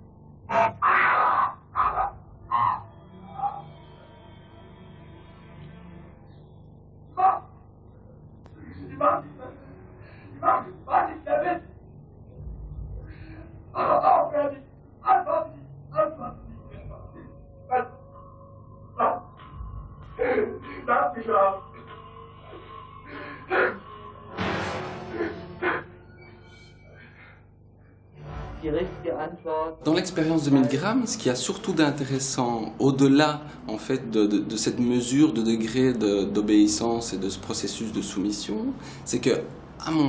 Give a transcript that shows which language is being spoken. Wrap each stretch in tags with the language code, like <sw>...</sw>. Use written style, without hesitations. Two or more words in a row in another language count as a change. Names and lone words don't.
<de>Was ist damit? Aber aufhören! Antworten Sie! Antworten Sie! Lass mich raus!</de> <fr>Dans l'expérience de Milgram, ce qui a surtout d'intéressant, au-delà en fait de cette mesure de degré d'obéissance et de ce processus de soumission, c'est que, à mon</fr>